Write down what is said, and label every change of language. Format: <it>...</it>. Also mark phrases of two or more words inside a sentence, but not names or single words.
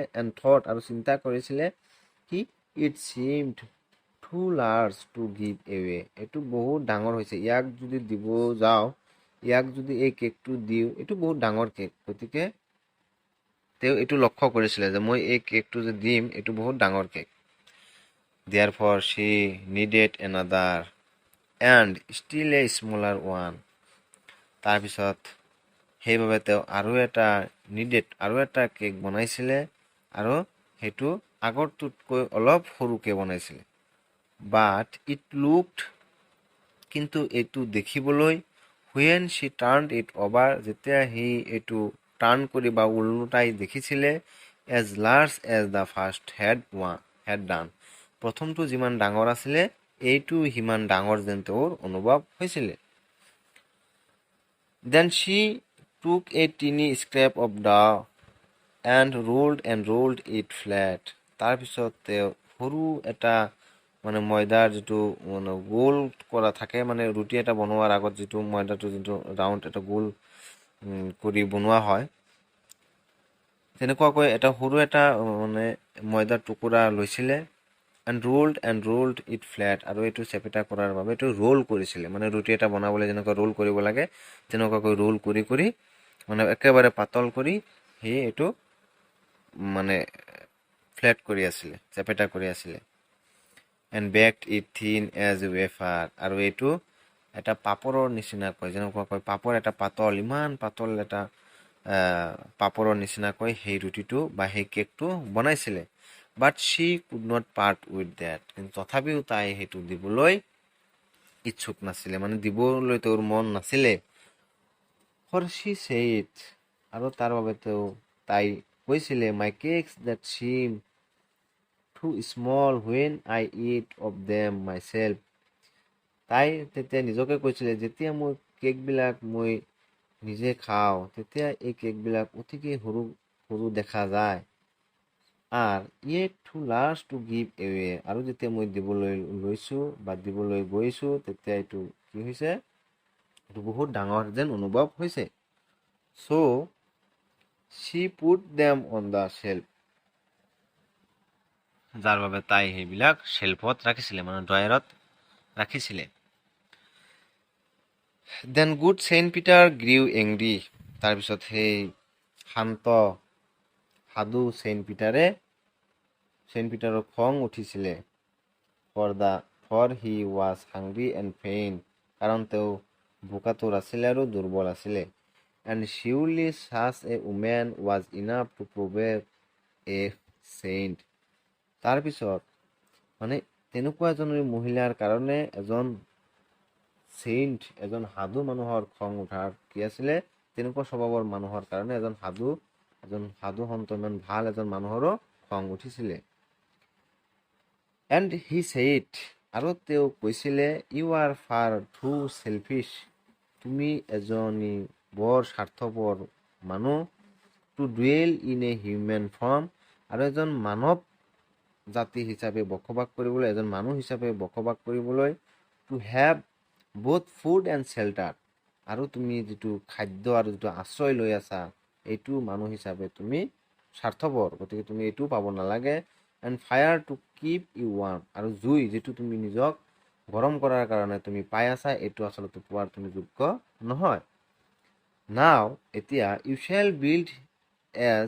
<en>and thought,</en> <as>আৰু চিন্তা কৰিছিলে, কি</as> <en>it seemed too large to give away,</en> <as>এইটো বহুত ডাঙৰ হৈছে, ইয়াক যদি দিব যাওঁ, ইয়াক যদি এই কেকটো দিওঁ, এইটো বহুত ডাঙৰ কেক, গতিকে তেওঁ এইটো লক্ষ্য কৰিছিলে যে মই এই কেকটো যে দিম, এইটো বহুত ডাঙৰ কেক।</as> <en>Therefore she needed another and still a smaller one.</en> <as>তাৰপিছত সেইবাবে তেওঁ আৰু এটা কেক বনাইছিলে, আৰু সেইটো আগৰটোতকৈ অলপ সৰুকৈ বনাইছিলে।</as> <en>but it looked,</en> <as>কিন্তু এইটো দেখিবলৈ,</as> <en>when she turned it over,</en> <as>যেতিয়া সি এইটো টাৰ্ণ কৰি বা ওলোটাই দেখিছিলে,</as> <en>as large as the first had done,</en> <as>প্ৰথমটো যিমান ডাঙৰ আছিলে, এইটো সিমান ডাঙৰ যেন তেওঁৰ অনুভৱ হৈছিলে।</as> <en>Then she took a teeny scrap of dough and rolled it flat.</en> <as>তাৰপিছত তেওঁ সৰু এটা, মানে ময়দাৰ যিটো মানে গোল কৰা থাকে, মানে ৰুটি এটা বনোৱাৰ আগত যিটো ময়দাটো যিটো ৰাউণ্ড এটা গোল কৰি বনোৱা হয়, তেনেকুৱাকৈ এটা সৰু এটা মানে ময়দাৰ টুকুৰা লৈছিলে।</as> <en>and rolled it flat,</en> <as>আৰু এইটো চেপেটা কৰাৰ বাবে এইটো ৰোল কৰিছিলে, মানে ৰুটি এটা বনাবলৈ যেনেকুৱা ৰোল কৰিব লাগে, তেনেকুৱাকৈ ৰোল কৰি মানে একেবাৰে পাতল কৰি সি এইটো মানে ফ্লেট কৰি আছিলে চেপেটা কৰি আছিলে</as> <en>and baked it thin as a wafer</en> <as>আৰু এইটো এটা পাপৰৰ নিচিনা কয় যেনেকুৱা কয় পাপৰ এটা পাতল ইমান পাতল এটা পাপৰৰ নিচিনা কয় সেই ৰুটিটো বা সেই কেকটো বনাইছিলে but</as> <en>she could not part with that</en> <as>কিন্তু তথাপিও তাই সেইটো দিবলৈ ইচ্ছুক নাছিলে মানে দিবলৈ তোৰ মন নাছিলে</as> <en>for she said</en> <as>আৰু তাৰ বাবে তাই কৈছিলে</as> <en>my cakes that seem too small when I eat of them myself</en> <as>তাই তেতিয়া নিজকে কৈছিলে যেতিয়া মই কেকবিলাক মই নিজে খাওঁ তেতিয়া এই কেকবিলাক অতিকে সৰু সৰু দেখা যায় আর</as> <en>yet too large to give away</en> <as>আৰু যেতিয়া মই দিবলৈ লৈছো বা দিবলৈ গৈছো তেতিয়া এইটো কি হৈছে এইটো বহুত ডাঙৰ যেন অনুভৱ হৈছে</as> <en>so she put them on the shelf</en> <as>যাৰ বাবে তাই সেইবিলাক শেলফত ৰাখিছিলে মানে ড্ৰয়াৰত ৰাখিছিলে</as> <en>then good Saint Peter grew angry</en> <as>তাৰ পিছত সেই শান্ত সাধু সেন্ট পিটাৰৰ খং উঠিছিলে</as> <en>for he was hungry and faint</en> <as>কাৰণ তেওঁ ভোকাতুৰ আছিলে আৰু দুৰ্বল আছিলে</as> <en>and surely such a woman was enough to provoke a saint</en> <as>তাৰ পিছত মানে তেনেকুৱা এজন মহিলাৰ কাৰণে এজন সেন্ট এজন সাধু মানুহৰ খং উঠাৰ কি আছিলে তেনেকুৱা স্বভাৱৰ মানুহৰ কাৰণে এজন সাধু সন্ত ইমান ভাল এজন মানুহৰো খং উঠিছিলে</as> <en>and he said</en> <as>আৰু তেওঁ কৈছিলে</as> <en>you are far too selfish</en> <as>তুমি এজনী বৰ স্বাৰ্থপৰ মানুহ</as> <en>to dwell in a human form</en> <as>আৰু এজন মানৱ জাতি হিচাপে বসবাস কৰিবলৈ এজন মানুহ হিচাপে বসবাস কৰিবলৈ</as> <en>to have both food and shelter</en> <as>আৰু তুমি যেটো খাদ্য আৰু যেটো আশ্ৰয় লৈ আছা এইটো মানুহ হিচাপে তুমি স্বাৰ্থপৰ গতিকে তুমি এইটো পাব নালাগে</as> <en>and fire to keep you warm</en> <as>আৰু জুই যেটো তুমি নিজক গৰম কৰাৰ কাৰণে তুমি পাই আছা এইটো আসলতে পোৱাৰ তুমি যোগ্য নহয় now এতিয়া</as> <en>you shall build as</en>